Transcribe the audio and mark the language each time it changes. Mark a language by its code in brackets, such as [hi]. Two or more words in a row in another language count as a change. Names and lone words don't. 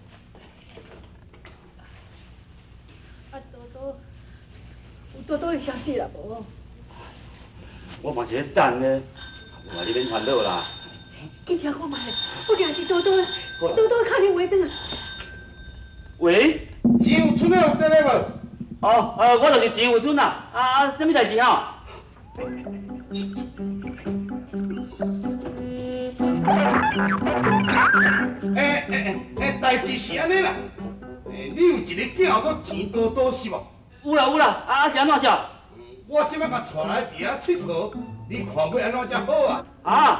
[nan] 有多多的消息啦无？我嘛是咧等呢，我话你免烦恼啦。紧听看卖，有定是多多打电话转来。喂？钱有出来有得来无？我就是钱有准啦。什么代志吼？代志是安尼啦。你有一个囝叫做钱多多是无？有啦，是安怎少？我即摆甲带来伫遐佚佗，你看要安怎才好啊？